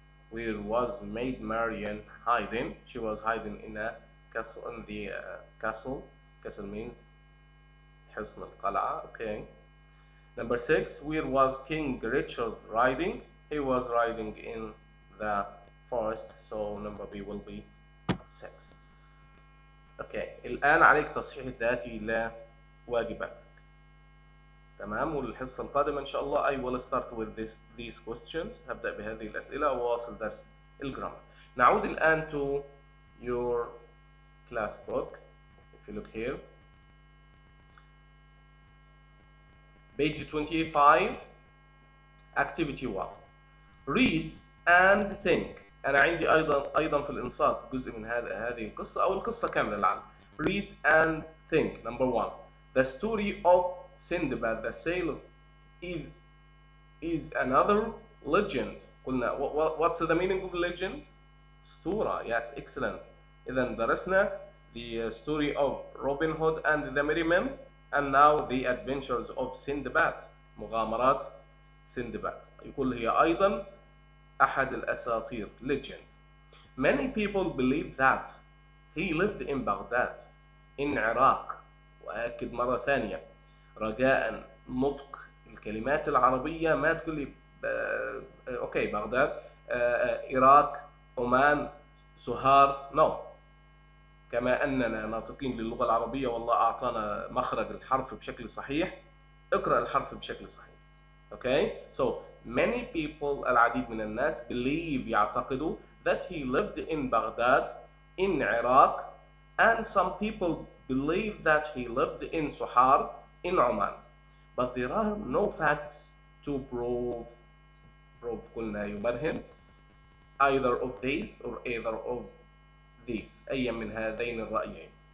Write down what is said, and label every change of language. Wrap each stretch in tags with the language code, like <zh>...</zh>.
<en>where was Maid Marian hiding? she was hiding in a castle, in the castle. castle means</en> <ar>حصن القلعة.</ar> <en>okay, Number 6, where was King Richard riding? He was riding in the forest, so number B will be 6.</en> <ar>اوكي، الآن عليك تصحيح الذاتي لواجباتك. تمام، والحصة القادمة إن شاء الله</ar> <en>I will start with these questions.</en> <ar>هبدأ بهذه الأسئلة وواصل درس الجرامر. نعود الآن</ar> <en>to your class book. If you look here, page 25, activity 1. Read and think.</en> <ar>أنا عندي أيضا في الإنصات جزء من هذه القصة أو القصة كاملة لعل.</ar> <en>Read and think. Number 1. The story of Sindbad the sailor is another legend.</en> <ar>قلنا</ar> <en>what's the meaning of legend?</en> <ar>أسطورة.</ar> <en>Yes, excellent.</en> <ar>إذا درسنا</ar> <en>the story of Robin Hood and the Merry Men, and now the Adventures of Sindbad.</en> <ar>مغامرات سندباد. يقول هي أيضا أحد الأساطير.</ar> <en>Legend. Many people believe that he lived in Baghdad in Iraq.</en> <ar>وأكد مرة ثانية رجاء نطق الكلمات العربية، ما تقول لي أوكي بغداد، إيراق، عمان، سهار، نو. كما أننا ناطقين للغة العربية والله أعطانا مخرج الحرف بشكل صحيح، اقرأ الحرف بشكل صحيح.</ar> <en>Okay, so many people،</en> <ar>العديد من الناس</ar> <en>believe،</en> <ar>يعتقدوا</ar> <en>that he lived in Baghdad in Iraq, and some people believe that he lived in Suhar in Oman, but there are no facts to prove</en> <ar>قلنا يبرهن</ar> <en>either of these or either of these،</en> <ar>أي من هذين الرأيين.</ar>